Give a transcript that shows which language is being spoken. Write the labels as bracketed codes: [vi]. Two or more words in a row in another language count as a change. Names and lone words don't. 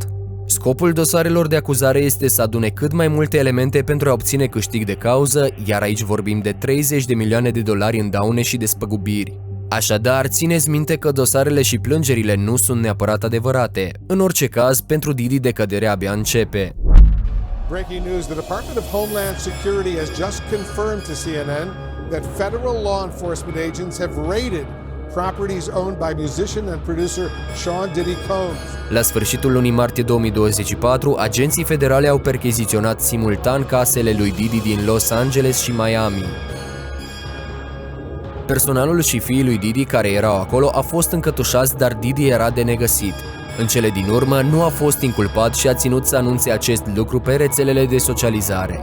[ro] Scopul dosarelor de acuzare este să adune cât mai multe elemente pentru a obține câștig de cauză, iar aici vorbim de 30 de milioane de dolari în daune și despăgubiri. Așadar, țineți minte că dosarele și plângerile nu sunt neapărat adevărate. În orice caz, pentru Diddy decăderea abia începe. [en] Breaking news, the Department of Homeland Security has just confirmed to CNN that federal law enforcement agents have raided properties owned by musician and producer Sean Diddy Combs. [ro] La sfârșitul lunii martie 2024, agenții federale au percheziționat simultan casele lui Diddy din Los Angeles și Miami. Personalul și fiii lui Diddy care erau acolo au fost încătușați, dar Diddy era de negăsit. În cele din urmă, nu a fost inculpat și a ținut să anunțe acest lucru pe rețelele de socializare.